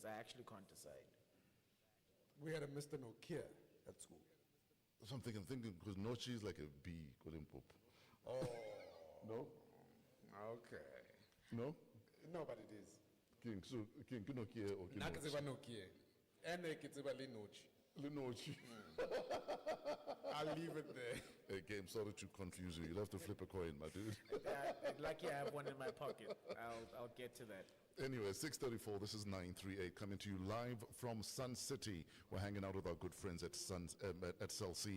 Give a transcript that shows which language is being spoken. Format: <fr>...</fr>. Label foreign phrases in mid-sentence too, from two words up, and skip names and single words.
<en>I actually can't decide. We had a Mr. Nokia at school. So I'm thinking because Nochi is like a B, Pop. Oh, No? okay. No? No, but it is. King, so King Nokia or King</en> <st>Nna ke tseba Nokia. Ene ke tseba le Nochi.</st> <en>Nochi. I'll leave it there. Okay, I'm sorry to confuse you. You'll have to flip a coin, my dude. Lucky I have one in my pocket. I'll get to that. Anyway, 6:34. This is 938 coming to you live from Sun City. We're hanging out with our good friends at Cell C.</en>